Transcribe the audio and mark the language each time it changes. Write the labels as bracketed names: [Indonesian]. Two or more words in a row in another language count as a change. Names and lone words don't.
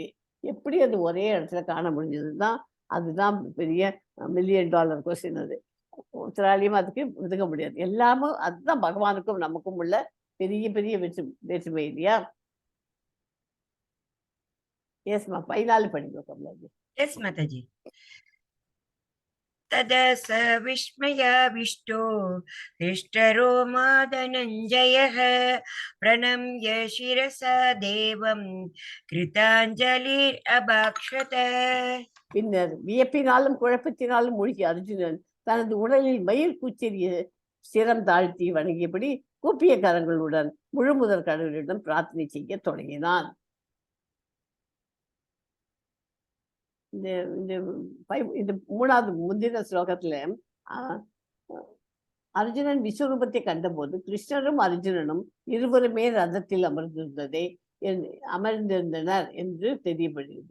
[Tamil] எப்படி அது ஒரே இடத்துல காண முடிஞ்சதுதான் அதுதான் பெரிய $1 [English] million question. [Tamil] அது ஒருத்தராலையும் அதுக்கு ஒதுக்க முடியாது. எல்லாமும் அதுதான் பகவானுக்கும் நமக்கும் உள்ள பெரிய பெரிய வேற்றுமை இல்லையா? எஸ்மா 14 படிங்க கமலாஜி. எஸ் மாதாஜி. [Sanskrit] तदा स विस्मयाविष्टो हृष्टरोमा धनञ्जयः प्रणम्य शिरसा देवं कृताञ्जलिरभाक्षत. [Tamil] பின்னர் வியப்பினாலும் குழப்பத்தினாலும் மூழ்கி அர்ஜுனன் தனது உடலில் மயில் கூச்செறிய சிரம் தாழ்த்தி வணங்கியபடி கூப்பிய கரங்களுடன் முழு முதற் கடவுளிடம் பிரார்த்தனை செய்ய தொடங்கினான். இந்த 3வது முந்தின ஸ்லோகத்துல அர்ஜுனன் விஸ்வரூபத்தை கண்டபோது கிருஷ்ணரும் அர்ஜுனனும் இருவருமே ரதத்தில் அமர்ந்திருந்தனர் என்று தெரியப்படுகிறது.